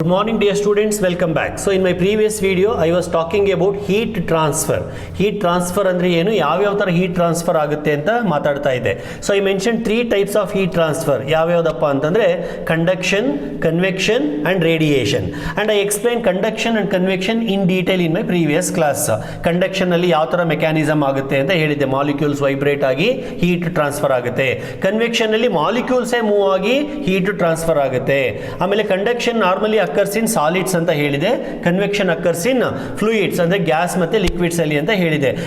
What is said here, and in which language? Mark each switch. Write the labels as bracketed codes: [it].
[en] Good morning dear students, welcome back. So in my previous video I was talking about heat transfer. [kn] Heat transfer ಅಂದ್ರೆ ಏನು, ಯಾವ ತರ heat transfer ಆಗುತ್ತೆ ಅಂತ ಮಾತಾಡ್ತಾ ಇದ್ದೆ. [en] So I mentioned three types of heat transfer. [kn] ಯಾವ್ಯಾವುದಪ್ಪ ಅಂತಂದ್ರೆ [en] conduction, convection and radiation. And I explained conduction and convection in detail in my previous class. [kn] Conduction ಅಲ್ಲಿ ಯಾವ ತರ ಮೆಕ್ಯಾನಿಸಮ್ ಆಗುತ್ತೆ ಅಂತ ಹೇಳಿದ್ದೆ. ಮಾಲಿಕ್ಯೂಲ್ಸ್ ವೈಬ್ರೇಟ್ ಆಗಿ heat transfer ಆಗುತ್ತೆ. Convection ಅಲ್ಲಿ ಮಾಲಿಕ್ಯೂಲ್ಸ್ ಮೂವ್ ಆಗಿ heat transfer ಆಗುತ್ತೆ. ಆಮೇಲೆ conduction normally occurs in solids ಅಂತ ಹೇಳಿದೆ, convection occurs in fluids ಅಂದ್ರೆ ಗ್ಯಾಸ್ ಮತ್ತೆ ಲಿಕ್ವಿಡ್ಸ್ ಅಲ್ಲಿ ಅಂತ ಹೇಳಿದೆ.